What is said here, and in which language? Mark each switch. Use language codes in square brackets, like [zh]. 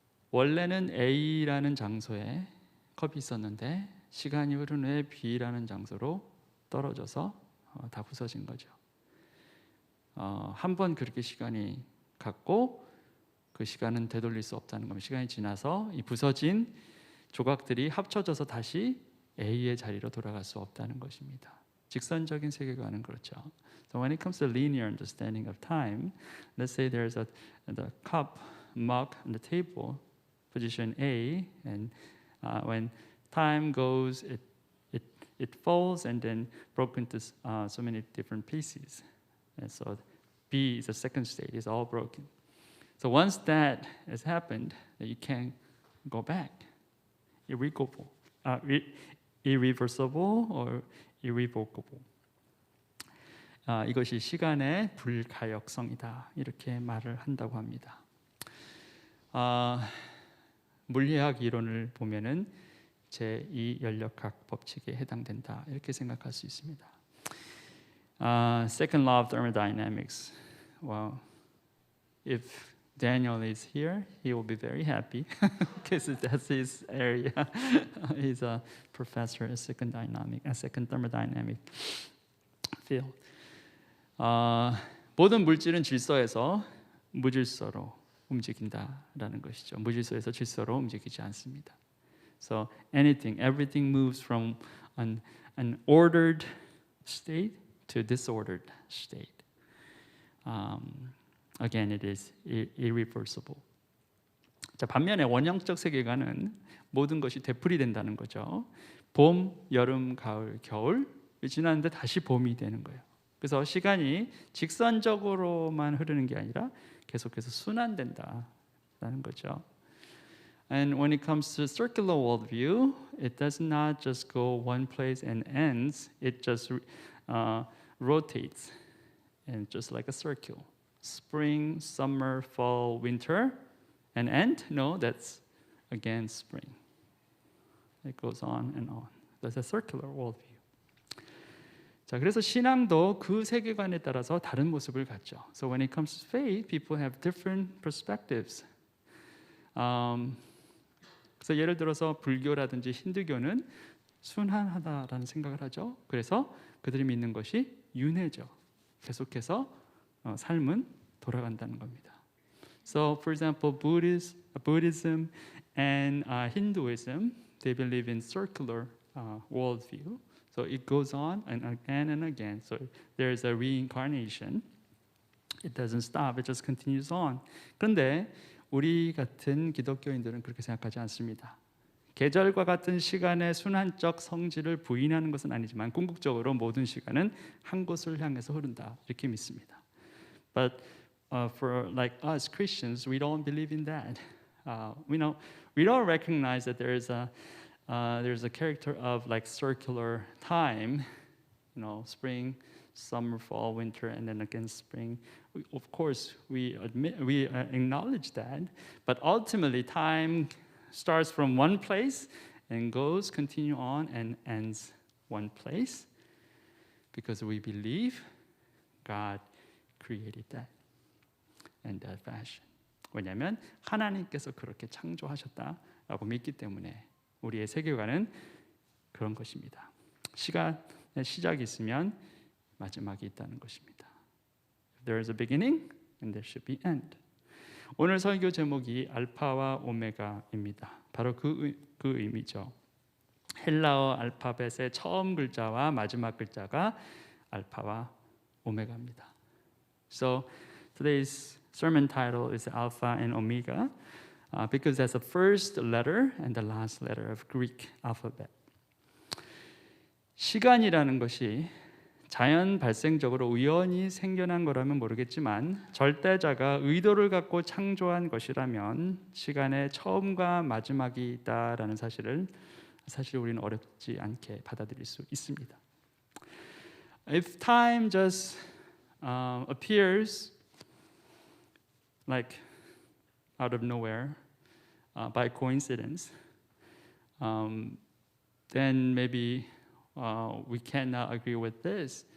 [ko] 원래는 A라는 장소에 컵이 있었는데 시간이 흐른 후에 B라는 장소로 떨어져서 다 부서진 거죠. 한 번 그렇게 시간이 갔고 그 시간은 되돌릴 수 없다는 겁니다. 시간이 지나서 이 부서진 조각들이 합쳐져서 다시 A의 자리로 돌아갈 수 없다는 것입니다. 직선적인 세계관은 그렇죠. [en] So when it comes to linear understanding of time, let's say there's the cup, mug on the table, position A, and when time goes, it falls and then broken into so many different pieces. And so B is the second state, it's all broken. So once that has happened, you can't go back. Irrevocable, irreversible or irrevocable. [ko] 이것이 시간의 불가역성이다 이렇게 말을 한다고 합니다. 물리학 이론을 보면은 제2 연력학 법칙에 해당된다 이렇게 생각할 수 있습니다. [en] Second law of thermodynamics. Well, if Daniel is here, he will be very happy because that's his area. He's a professor at second thermodynamic field. [ko] 모든 물질은 질서에서 무질서로 움직인다라는 것이죠. 무질서에서 질서로 움직이지 않습니다. [en] So everything moves from an ordered state to disordered state. Again, it is irreversible. [ko] 자, 반면에 원형적 세계관은 모든 것이 되풀이된다는 거죠. 봄, 여름, 가을, 겨울 지났는데 다시 봄이 되는 거예요. 그래서 시간이 직선적으로만 흐르는 게 아니라 계속해서 순환된다라는 거죠. [en] And when it comes to circular worldview, it does not just go one place and ends. It just rotates, and just like a circle. Spring, summer, fall, winter, and end? No, that's again spring. It goes on and on. That's a circular worldview. [ko] 자, 그래서 신앙도 그 세계관에 따라서 다른 모습을 갖죠. [en] So when it comes to faith, people have different perspectives. [ko] 그래서 예를 들어서 불교라든지 힌두교는 순환하다라는 생각을 하죠. 그래서 그들이 믿는 것이 윤회죠. 계속해서 삶은 돌아간다는 겁니다. [en] So, for example, Buddhism and Hinduism, they believe in circular worldview. So it goes on and again and again. So there is a reincarnation. It doesn't stop. It just continues on. [ko] 그런데 우리 같은 기독교인들은 그렇게 생각하지 않습니다. 계절과 같은 시간의 순환적 성질을 부인하는 것은 아니지만 궁극적으로 모든 시간은 한 곳을 향해서 흐른다 이렇게 믿습니다. [en] But for like us Christians, we don't believe in that. We don't recognize that there's a character of like circular time, spring, summer, fall, winter, and then again spring. Of course, we acknowledge that, but ultimately time starts from one place and continue on and ends one place because we believe God created that in that fashion. [ko] 왜냐하면 하나님께서 그렇게 창조하셨다라고 믿기 때문에 우리의 세계관은 그런 것입니다. 시간의 시작이 있으면 마지막이 있다는 것입니다. [en] There is a beginning and there should be end. [ko] 오늘 설교 제목이 알파와 오메가입니다. 바로 그 의미죠. 헬라어 알파벳의 처음 글자와 마지막 글자가 알파와 오메가입니다. [en] So today's sermon title is Alpha and Omega because that's the first letter and the last letter of Greek alphabet. [ko] 시간이라는 것이 자연 발생적으로 우연히 생겨난 거라면 모르겠지만 절대자가 의도를 갖고 창조한 것이라면 시간의 처음과 마지막이 있다라는 사실 우리는 어렵지 않게 받아들일 수 있습니다. [en] If time just appears like out of nowhere by coincidence, then maybe we cannot agree with this.